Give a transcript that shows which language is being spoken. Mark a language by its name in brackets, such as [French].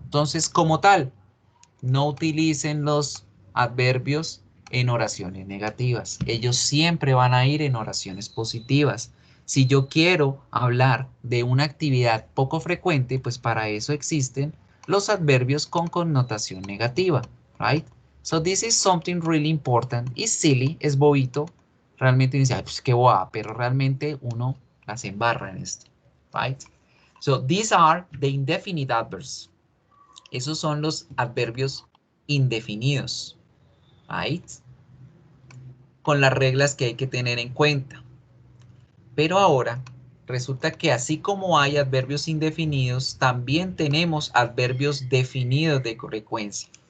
[Spanish] Entonces, como tal, no utilicen los adverbios en oraciones negativas. Ellos siempre van a ir en oraciones positivas. Si yo quiero hablar de una actividad poco frecuente, pues para eso existen los adverbios con connotación negativa, [English] right? So this is something really important. It's silly, [Spanish] es bobito. Realmente dice, ay, pues qué boba, pero realmente uno las embarra en esto, [English] right? So, these are the indefinite adverbs. [Spanish] Esos son los adverbios indefinidos. [English] Right? [Spanish] Con las reglas que hay que tener en cuenta. Pero ahora, resulta que así como hay adverbios indefinidos, también tenemos adverbios definidos de frecuencia.